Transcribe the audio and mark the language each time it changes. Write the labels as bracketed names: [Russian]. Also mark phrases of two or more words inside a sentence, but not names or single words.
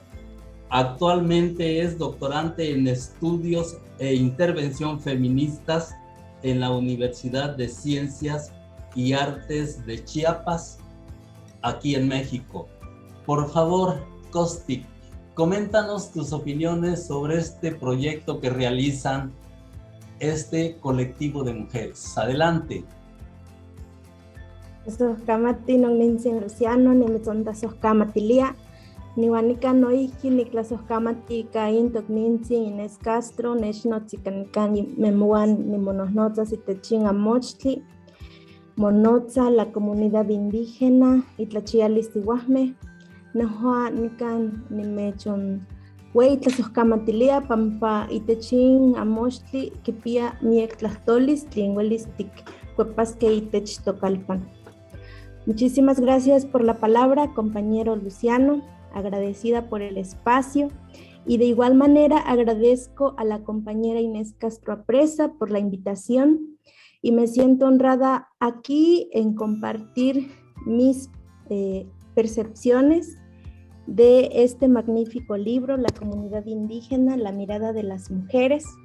[Spanish] Actualmente es doctorante en estudios e intervención feministas en la Universidad de Ciencias y Artes de Chiapas, aquí en México. Por favor, Costic, coméntanos tus opiniones sobre este proyecto que realizan este colectivo de mujeres. Adelante. [Nahuatl languages] Sohkamati non ninsin Luciano, nimitsonta sohkamatilia, niwanika noihki niklasohkamati kaintok ninsin Inés Castro, nechnotzikanikan memuan nimonohnotzas itechin amochtli, monotza la comunidad indígena itlachialistihuahme, nohua nikan nimechon weitlasohkamatilia pampa itechin amochtli kipia miek tlahtollis tlin uelis tikkuepaskeh itech tokalpan. [Spanish] Muchísimas gracias por la palabra, compañero Luciano, agradecida por el espacio, y de igual manera agradezco a la compañera Inés Castro Apresa por la invitación, y me siento honrada aquí en compartir mis percepciones de este magnífico libro, La comunidad indígena, la mirada de las mujeres.